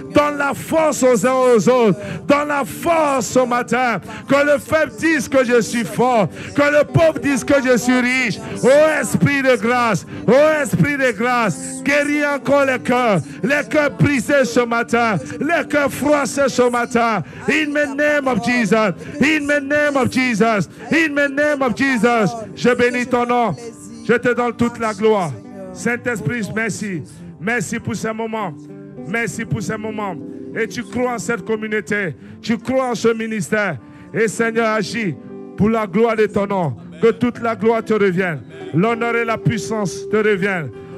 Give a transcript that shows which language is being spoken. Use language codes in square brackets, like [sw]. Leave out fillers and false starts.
[fr] Donne la force aux uns aux autres. Dans la force ce matin, que le faible dise que je suis fort, que le pauvre dise que je suis riche. Ô Esprit de grâce, ô Esprit de grâce, guéris encore les cœurs brisés ce matin, les cœurs froissés ce matin. [en] In the name of Jesus, in the name of Jesus, in the name of Jesus. [fr] Je bénis ton nom, je te donne toute la gloire. Saint-Esprit, merci. Merci pour ce moment. Merci pour ce moment. Et tu crois en cette communauté. Tu crois en ce ministère. Et Seigneur, agis pour la gloire de ton nom. Que toute la gloire te revienne. L'honneur et la puissance te reviennent.